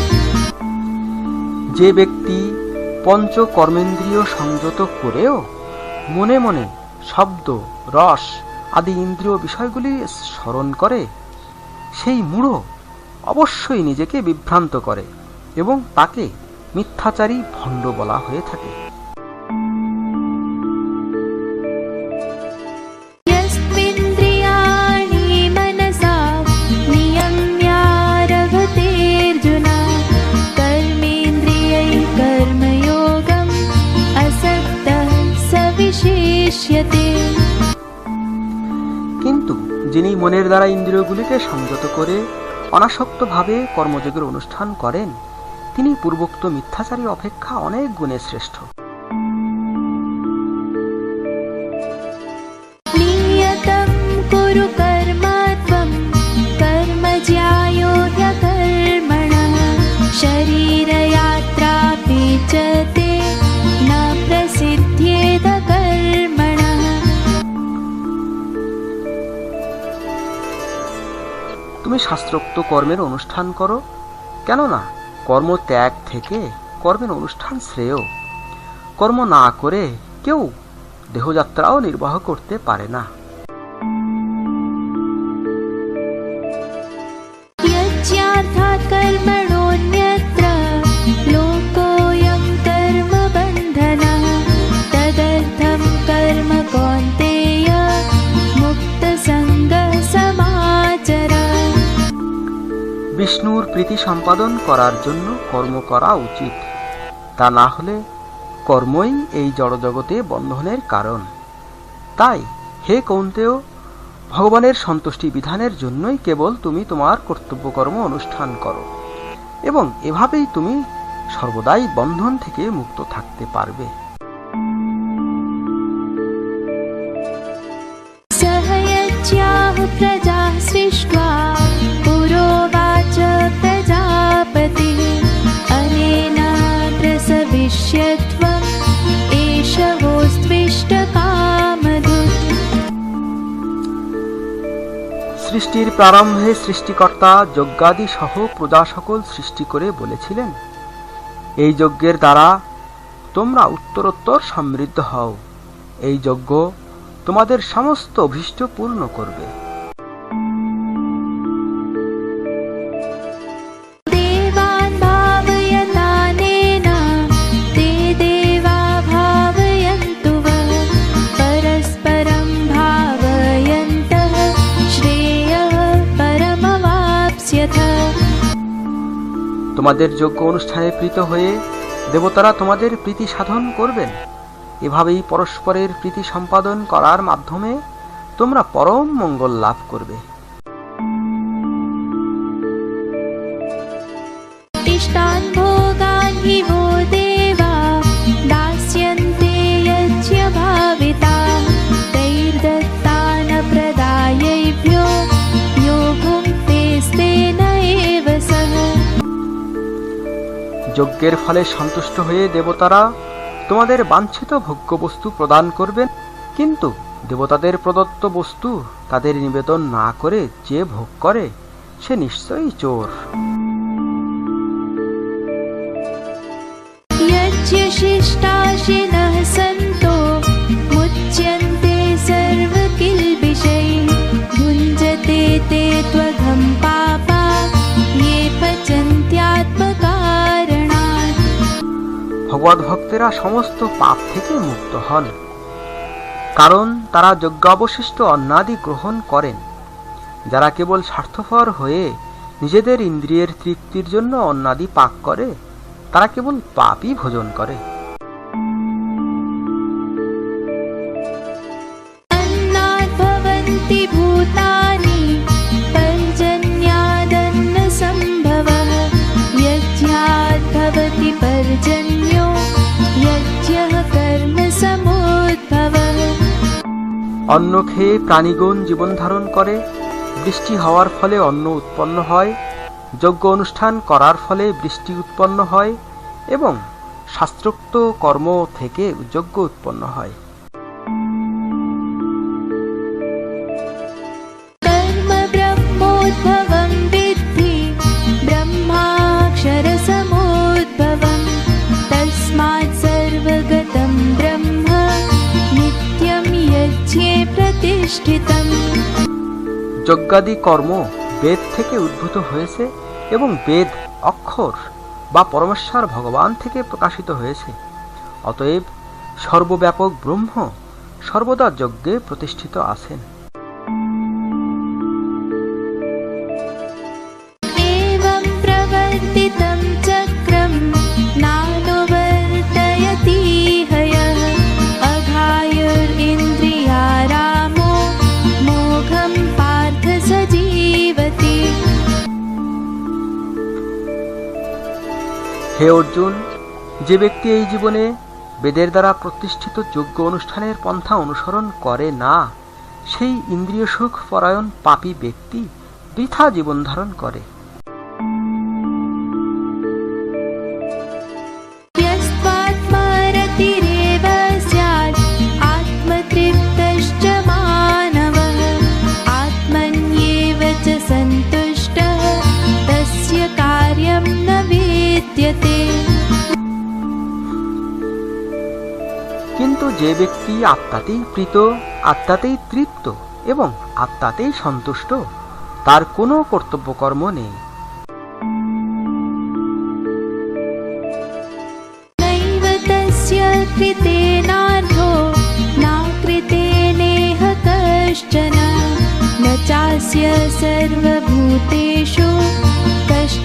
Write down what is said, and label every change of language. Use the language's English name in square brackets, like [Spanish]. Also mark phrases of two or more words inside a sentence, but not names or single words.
[Bangla] যে ব্যক্তি পঞ্চ কর্মেন্দ্রিয় সংযত করেও মনে মনে শব্দ, রস আদি ইন্দ্রিয় বিষয়গুলি স্মরণ করে, সেই মূঢ় অবশ্যই নিজেকে বিভ্রান্ত করে এবং তাকে মিথ্যাচারী ভণ্ড বলা হয়ে থাকে। [Sanskrit] यस्त्विन्द्रियाणि मनसा नियम्यारभतेऽर्जुन कर्मेन्द्रियैः कर्मयोगम् असक्तः स विशिष्यते। [Bangla] কিন্তু যিনি মনের দ্বারা ইন্দ্রিয়গুলিকে সংযত করে অনাসক্তভাবে কর্মযোগের অনুষ্ঠান করেন, তিনি পূর্বোক্ত মিথ্যাচারী অপেক্ষা অনেক গুণে শ্রেষ্ঠ। [Sanskrit] नियतं कुरु कर्म त्वं कर्म ज्यायो ह्यकर्मणः शरीरयात्रापि च ते न प्रसिद्ध्येद कर्मणः। [Bangla] তুমি শাস্ত্রোক্ত কর্মের অনুষ্ঠান করো, কেননা কর্ম ত্যাগ থেকে কর্মের অনুষ্ঠান শ্রেয়। কর্ম না করে কেউ দেহযাত্রাও নির্বাহ করতে পারে না। [Sanskrit] यज्ञार्थात् कर्मणोऽन्यत्र लोकोऽयं कर्मबन्धनः तदर्थं कर्म कौन्तेय [Bangla] বিষ্ণুর প্রীতি সম্পাদন করার জন্য কর্ম করা উচিত, তা না হলে কর্মই এই জড়জগতে বন্ধনের কারণ। তাই হে কৌন্তেয়, ভগবানের সন্তুষ্টি বিধানের জন্যই কেবল তুমি তোমার কর্তব্য কর্ম অনুষ্ঠান করো, এবং এভাবেই তুমি সর্বদাই বন্ধন থেকে মুক্ত থাকতে পারবে। [Sanskrit] सहयज्ञाः प्रजाः सृष्ट्वा पुरोवाच प्रजापतिः अनेन प्रसविष्यत्वम् एष वोस्त्विष्टकामधुक्। [Bangla] সৃষ্টির প্রারম্ভে সৃষ্টিকর্তা যজ্ঞাদি সহ প্রজা সকল সৃষ্টি করে বলেছিলেন, এই যজ্ঞের দ্বারা তোমরা উত্তরোত্তর সমৃদ্ধ হও, এই যজ্ঞ তোমাদের সমস্ত অভীষ্ট পূর্ণ করবে। [Sanskrit] देवान् भावयतानेन ते देवा भावयन्तु वः परस्परं भावयन्तः श्रेयः परमवाप्स्यथ। [Bangla] তোমাদের যজ্ঞ অনুষ্ঠানে প্রীত হয়ে দেবতারা তোমাদের প্রীতি সাধন করবেন। এভাবেই পরস্পরের প্রীতি সম্পাদন করার মাধ্যমে তোমরা পরম মঙ্গল লাভ করবে। [Sanskrit] इष्टान् भोगान् हि वो देवा दास्यन्ते यज्ञभाविताः तैर्दत्तान् प्रदायैभ्यो यो भुङ्क्तेस्तेन एव सः। [Bangla] যজ্ঞের ফলে সন্তুষ্ট হয়ে দেবতারা তোমাদের বাঞ্ছিত ভোগ্য বস্তু প্রদান করবেন, কিন্তু দেবতাদের প্রদত্ত বস্তু তাদের নিবেদন না করে যে ভোগ করে সে নিশ্চয়ই চোর। [Sanskrit] यज्ञशिष्टाशिनः सन्तो मुच्यन्ते सर्वकिल्बिषैः भुञ्जते ते त्वघं पापा ये पचन्त्यात्मकारणात्। [Bangla] ভগবত ভক্তেরা সমস্ত পাপ থেকে মুক্ত হন, কারণ তারা যজ্ঞাবশিষ্ট অন্নাদি গ্রহণ করেন। যারা কেবল স্বার্থপর হয়ে নিজেদের ইন্দ্রিয়ের তৃপ্তির জন্য অন্নাদি পাক করে, তারা কেবল পাপই ভোজন করে। [Sanskrit] अन्नात् भवन्ति भूतानि पर्जन्यादन्नसम्भवः यज्ञात् भवति पर्जन्यो यज्ञः कर्मसमुद्भवः। [Bangla] অন্ন খেয়ে প্রাণীগণ জীবন ধারণ করে, বৃষ্টি হওয়ার ফলে অন্ন উৎপন্ন হয়, যজ্ঞ অনুষ্ঠান করার ফলে বৃষ্টি উৎপন্ন হয়, এবং শাস্ত্রোক্ত কর্ম থেকে যজ্ঞ উৎপন্ন হয়। [Sanskrit] कर्म ब्रह्मोद्भवं विद्धि ब्रह्माक्षरसमुद्भवं तस्मात् सर्वगतं ब्रह्म नित्यं यज्ञे प्रतिष्ठितम्। [Bangla] যজ্ঞাদি কর্ম বেদ থেকে উদ্ভূত হয়েছে, এবং বেদ অক্ষর বা পরমেশ্বর ভগবান থেকে প্রকাশিত হয়েছে। অতএব সর্বব্যাপক ব্রহ্ম সর্বদা যজ্ঞে প্রতিষ্ঠিত আছেন। [Sanskrit] एवं प्रवर्तितं चक्रं नानुवर्तयति हयः अघायुरिन्द्रियारामो मोघं पार्थ स जीवति। [Bangla] হে অর্জুন, যে ব্যক্তি এই জীবনে বেদের দ্বারা প্রতিষ্ঠিত যজ্ঞ অনুষ্ঠানের পন্থা অনুসরণ করে না, সেই ইন্দ্রিয় সুখ পরায়ণ পাপী ব্যক্তি বৃথা জীবন ধারণ করে। [Sanskrit] यस्त्वात्मरतिरेव स्यात् आत्मतृप्तश्च मानवः आत्मन्येव च सन्तुष्टः तस्य कार्यं न विद्यते। [Bangla] কিন্তু যে ব্যক্তি আত্মাতেই প্রীত, আত্মাতেই তৃপ্ত এবং আত্মাতেই সন্তুষ্ট, তার কোনো কর্তব্য কর্ম নেই। [Sanskrit] नैव तस्य कृतेनार्थो नाकृतेनेह कश्चन न चास्य सर्वभूतेषु